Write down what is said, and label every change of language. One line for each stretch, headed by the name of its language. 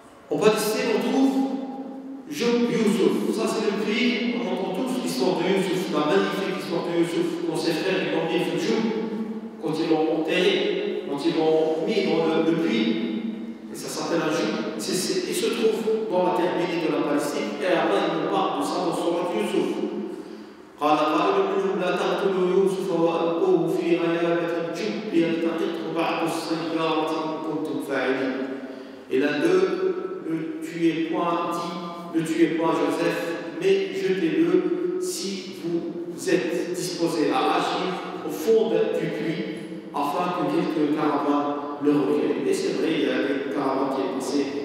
French: En Palestine, on trouve Youssouf. Ça, c'est le pays, on entend tous l'histoire de Youssouf, la magnifique histoire de Youssouf, dont ses frères ils l'ont mis quand ils l'ont enterré, quand ils l'ont mis dans le puits, et ça s'appelle un joug. Il se trouve dans la terre bénie de la Palestine, et Allah il nous parle de ça dans son Youssouf.
Arabic: قال قائل منهم لا تقتلوا يوسف وألقوه في غيابة الجب يلتقطه بعض السيارة إن كنتم فاعلين.
French: Et l'un d'eux, ne tuez point Joseph, mais jetez-le si vous êtes disposés à agir au fond du puits, afin que quelques caravanes le recueillent. Et c'est vrai, il y a des caravanes qui est passé.